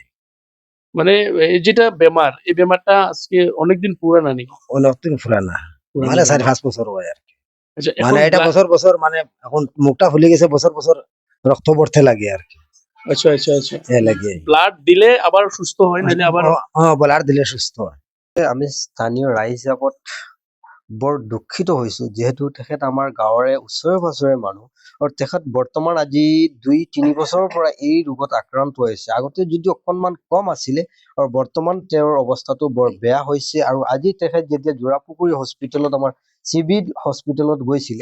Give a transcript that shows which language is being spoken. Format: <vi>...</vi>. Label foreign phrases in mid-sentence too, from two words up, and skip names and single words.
<bn>মানে এই যেটা বেমার, এই বেমারটা আজকে অনেকদিন পুরানা নাকি? অনেকদিন পুরানা পুরানা মানে বেমার। 4-5 বছর হয় আর কি আচ্ছা এখন মানে এটা বছর বছর মানে এখন মুখটা ফুলে গেছে বছর বছর রক্ত পড়তে লাগে আর কি আচ্ছা আচ্ছা আচ্ছা এ লাগে ব্লাড দিলে আবার সুস্থ হয়, নাহলে আবার বলার দিলে সুস্থ হয়</bn> <as>আমি স্থানীয় ৰাইজ হিচাপত বৰ দুখিত হৈছো যিহেতু তেখেত আমাৰ গাঁৱৰে ওচৰে পাজৰে মানুহ আৰু তেখেত বৰ্তমান আজি 2-3 বছৰৰ পৰা এই ৰোগত আক্ৰান্ত হৈছে। আগতে যদি অকণমান কম আছিলে আৰু বৰ্তমান তেওঁৰ অৱস্থাটো বৰ বেয়া হৈছে আৰু আজি তেখেত যেতিয়া জোৰাপুখুৰী হস্পিটেলত আমাৰ চিভিল হস্পিটেলত গৈছিলে,</as>